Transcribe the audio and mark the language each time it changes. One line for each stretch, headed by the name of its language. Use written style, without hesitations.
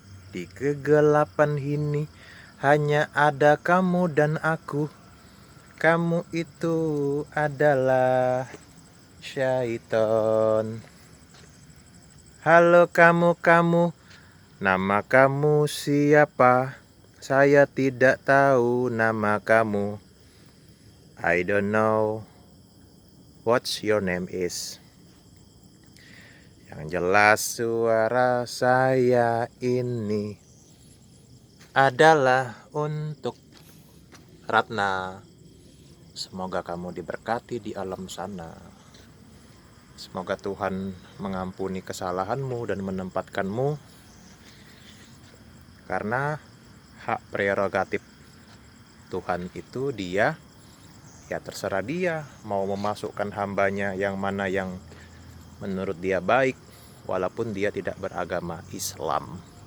Indonesian: Di kegelapan ini hanya ada kamu dan aku. Kamu itu adalah syaiton. Halo kamu, nama kamu siapa? Saya tidak tahu nama kamu.
English: I don't know what your name is.
Indonesian: Yang jelas suara saya ini adalah untuk Ratna. Semoga kamu diberkati di alam sana. Semoga Tuhan mengampuni kesalahanmu dan menempatkanmu, karena hak prerogatif Tuhan itu dia, ya terserah dia mau memasukkan hambanya yang mana yang menurut dia baik, walaupun dia tidak beragama Islam.